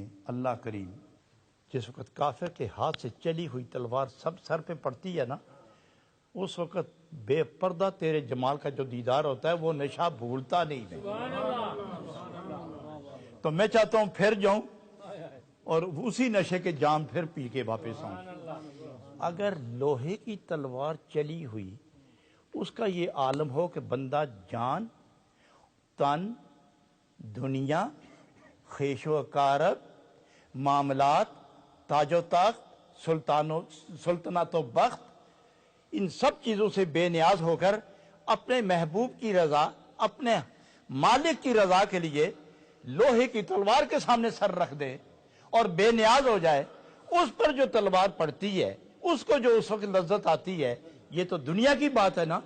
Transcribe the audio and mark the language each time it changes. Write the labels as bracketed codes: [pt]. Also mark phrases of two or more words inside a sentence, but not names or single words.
[ur] اللہ کریم جس وقت کافر کے ہاتھ سے چلی ہوئی تلوار سب سر پہ پڑتی ہے نا، اس وقت بے پردہ تیرے جمال کا جو دیدار ہوتا ہے وہ نشہ بھولتا نہیں ہے. تو میں چاہتا ہوں پھر جاؤں اور اسی نشے کے جام پھر پی کے واپس آؤں. اگر لوہے کی تلوار چلی ہوئی اس کا یہ عالم ہو کہ بندہ جان، تن، دنیا، خیش و کارت، معاملات، تاج و تخت، سلطنت و بخت، ان سب چیزوں سے بے نیاز ہو کر اپنے محبوب کی رضا، اپنے مالک کی رضا کے لیے لوہے کی تلوار کے سامنے سر رکھ دے اور بے نیاز ہو جائے. اس پر جو تلوار پڑتی ہے، اس کو جو اس وقت لذت آتی ہے، یہ تو دنیا کی بات ہے نا.